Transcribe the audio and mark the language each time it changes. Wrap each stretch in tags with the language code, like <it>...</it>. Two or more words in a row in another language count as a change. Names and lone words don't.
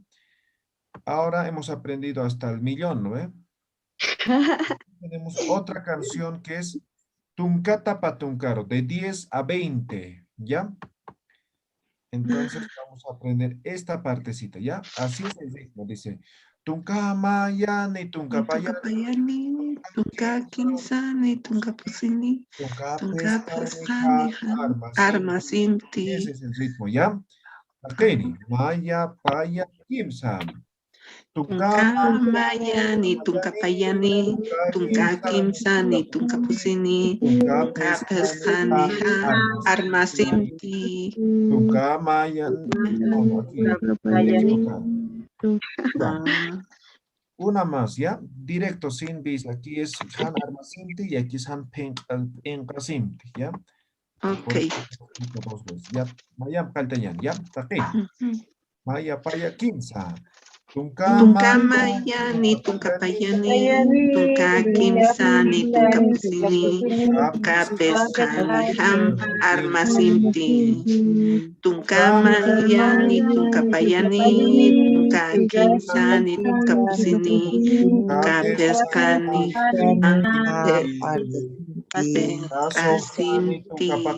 <es>Ahora hemos aprendido hasta el millón, ¿no? Tenemos otra canción que es Tuncata Patuncaro, de 10 a 20, ¿ya? Entonces vamos a aprender esta partecita, ¿ya? Así es el ritmo, dice.</es> <ay>Tunkamayani, tunkapayani, tunkakinsani, tunkapusini, tunkapesani, armasinti.</ay> <es>Ese es el ritmo, ¿ya?</es> <ay>Akeni, maya, paya, kimsan. Tunkamayani, tunkapayani, tunkakimsani, tunkapusini, tunkapesani, armasinti.</ay> <es>Una más, ¿ya? Directo, sin bis. Aquí es</es> <ay>Han Armasinti</ay> <es>y aquí es</es> <ay>Han Encasimti,</ay> <es>¿ya? Ok. Dos veces, ¿ya?</es> <ay>Maya Paltayan, ¿ya? Taquín. Maya Paya Kimsa. Tunkamayani, tunkapayani, tunkakimsani, tunkapusini, tunkapesani, armasinti. Tunkamayani, tunkapayani, tunkakimsani, tunkapusini, tunkapesani, asinti.</ay>